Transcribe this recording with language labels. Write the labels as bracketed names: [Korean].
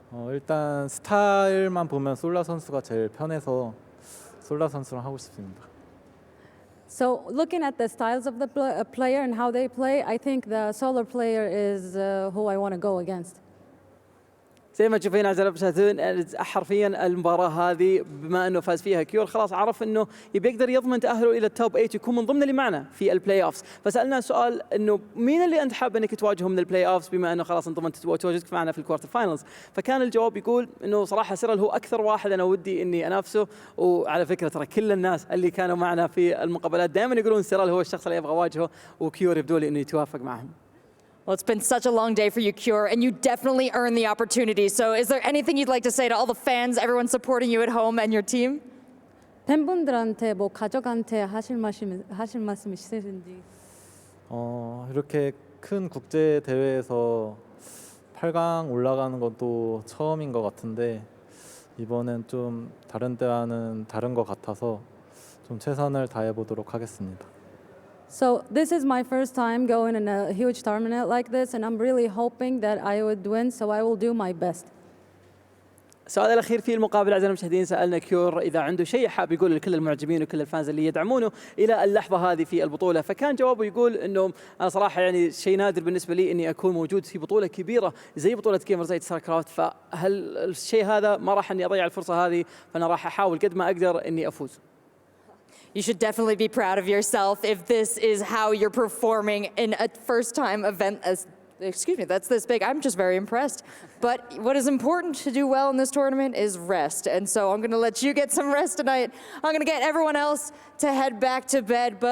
[Korean] 일단 스타일만 보면 솔라 선수가 제일 편해서 솔라 선수랑 하고 싶습니다. [English] So looking at the styles of the player and how they play, I think the solar player is who I want to go against. [Arabic] زي ما تشوفين اعزائي المشاهدين حرفيا المباراه هذه بما انه فاز فيها كيور خلاص عرف انه يبي يقدر يضمن تاهله الى التوب 8 يكون من ضمن اللي معنا في البلاي اوفز فسالنا سؤال انه مين اللي انت حاب انك تواجهه من البلاي اوفز بما انه خلاص انضمنت تواجدك معنا في الكوارتر فاينلز فكان الجواب يقول انه صراحه سيرل هو اكثر واحد انا ودي اني انافسه وعلى فكره ترى كل الناس اللي كانوا معنا في المقابلات دائما يقولون سيرل هو الشخص اللي ابغى اواجهه وكيور يبدو لي انه يتوافق معهم. [English] Well, it's been such a long day for you, Cure, and you definitely earned the opportunity. So is there anything you'd like to say to all the fans, everyone supporting you at home and your team? [Korean] 팬분들한테 뭐 가족한테 하실 말씀 있으신지. 이렇게 큰 국제 대회에서 8강 올라가는 건 또 처음인 것 같은데 이번엔 좀 다른 때와는 다른 것 같아서 좀 최선을 다해 보도록 하겠습니다. [English] So this is my first time going in a huge tournament like this, and I'm really hoping that I would win. So I will do my best. [Arabic] السؤال الأخير في المقابلة أعزائنا المشاهدين سألنا كيور إذا عنده شيء حاب يقول لكل المعجبين وكل الفانز اللي يدعمونه إلى اللحظة هذه في البطولة فكان جوابه يقول إنه أنا صراحة يعني شيء نادر بالنسبة لي إني أكون موجود في بطولة كبيرة زي بطولة Gamers8 StarCraft فهل الشيء هذا ما راح إني أضيع الفرصة هذه فأنا راح أحاول قد ما أقدر إني أفوز. [English] You should definitely be proud of yourself if this is how you're performing in a first-time event that's this big. I'm just very impressed. But what is important to do well in this tournament is rest. And so I'm going to let you get some rest tonight. I'm going to get everyone else to head back to bed.